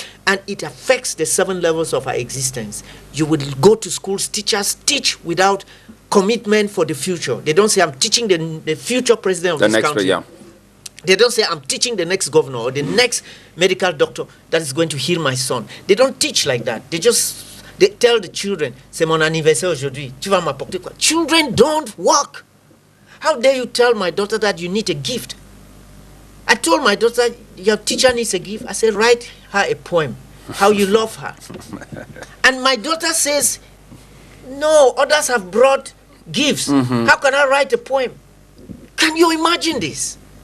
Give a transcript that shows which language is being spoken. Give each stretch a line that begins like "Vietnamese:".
English: And it affects the 7 levels of our existence. You will go to schools, teachers teach without commitment for the future. They don't say, I'm teaching the future president of this country. Yeah. They don't say, I'm teaching the next governor or the next medical doctor that is going to heal my son. They don't teach like that. They tell the children,
French: c'est mon anniversaire aujourd'hui, tu vas m'apporter quoi?
English: Children don't work. How dare you tell my daughter that you need a gift? I told my daughter, your teacher needs a gift. I said, write her a poem, how you love her. And my daughter says, no, others have brought gifts. How can I write a poem? Can you imagine this?